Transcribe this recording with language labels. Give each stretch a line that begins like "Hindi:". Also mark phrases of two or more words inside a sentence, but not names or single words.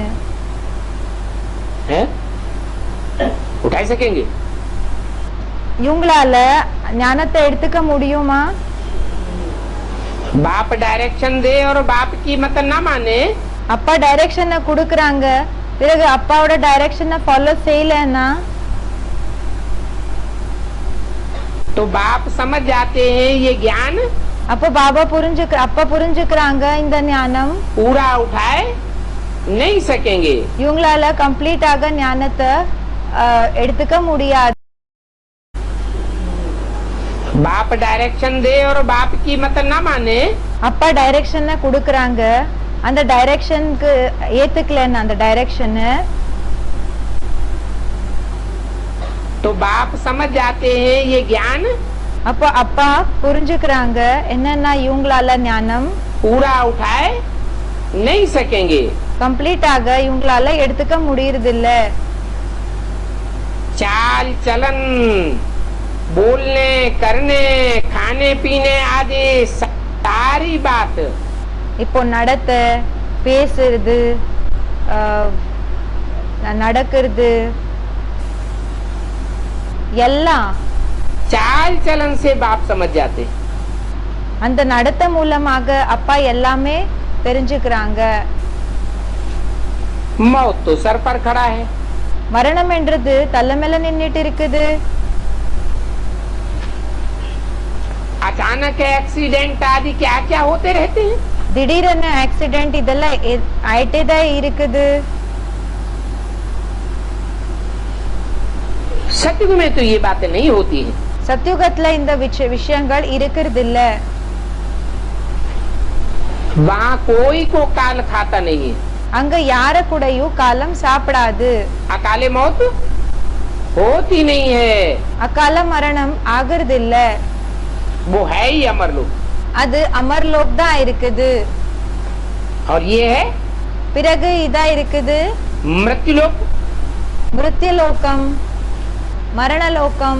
Hindi: है? उठाए सकेंगे।
Tamil: இவங்களால ஞானத்தை எடுத்துக்க முடியுமா?
Hindi: बाप डायरेक्शन दे और बाप की मत न माने,
Tamil: அப்பா டைரக்ஷனை கொடுக்கறாங்க, பிறகு அப்பாவோட
English: direction follow
Tamil: செய்யலன்னா
Hindi: तो बाप समझ जाते हैं ये ज्ञान
Tamil: அப்போ அப்பா புரிஞ்சுக்கிறாங்க இந்த ஞானம்
Hindi: पूरा उठाए नहीं सकेंगे।
Tamil: இவங்களால கம்ப்ளீட்டாக ஞானத்தை எடுத்துக்க முடியாது.
Hindi: बाप डायरेक्शन दे और बाप की मत न माने,
Tamil: அப்பா டைரக்ஷனை கொடுக்கறாங்க, அந்த டைரக்ஷனுக்கு ஏத்துக்கலன்னா அந்த டைரக்ஷனை
Hindi: तो बाप समझ जाते हैं ये ज्ञान
Tamil: அப்போ அப்பா புரிஞ்சுக்கிறாங்க என்னன்னா இவங்களால ஞானம்
Hindi: पूरा उठाए नहीं सकेंगे।
Tamil: கம்ப்ளீட்டாக இவங்களால எடுத்துக்க முடியறது இல்ல.
Hindi: चाल चलन, बोलने करने, खाने पीने आदि सारी बात,
Tamil: இப்போ நடத்த, பேசுறது, நடக்கிறது எல்லாம்
Hindi: चाल चलन से बाप समझ जाते।
Tamil: அந்த நடத்த மூலமாக அப்பா எல்லாமே தெரிஞ்சுக்கிறாங்க.
Hindi: मौत तो सर पर खड़ा है,
Tamil: மரணம் என்றது தலை மேல நின்னுட்டு இருக்குது.
Hindi: अचानक एक्सीडेंट आदि क्या क्या होते रहते हैं।
Tamil: திடீரென ஆக்சிடென்ட் இதெல்லாம் ஆயிட்டே தான் இருக்குது.
Hindi: सतयुग में तो ये बातें नहीं होती है।
Tamil: சத்யுகத்துல இந்த விஷயங்கள் இருக்கிறது இல்ல.
Hindi: वहाँ कोई को काल खाता नहीं है,
Tamil: அங்க யார கூடயும் காலம் சாப்பிடாது.
Hindi: अकाले मौत होती नहीं है,
Tamil: அகால மரணம் ஆகிறது இல்ல.
Hindi: वो है ही अमर लोक।
Tamil: அது அமர்லோக் தான் இருக்குது.
Hindi: और ये है
Tamil: பிறகு இதா இருக்குது
Hindi: मृत्युलोक,
Tamil: மிருத்யலோகம், மரணலோகம்.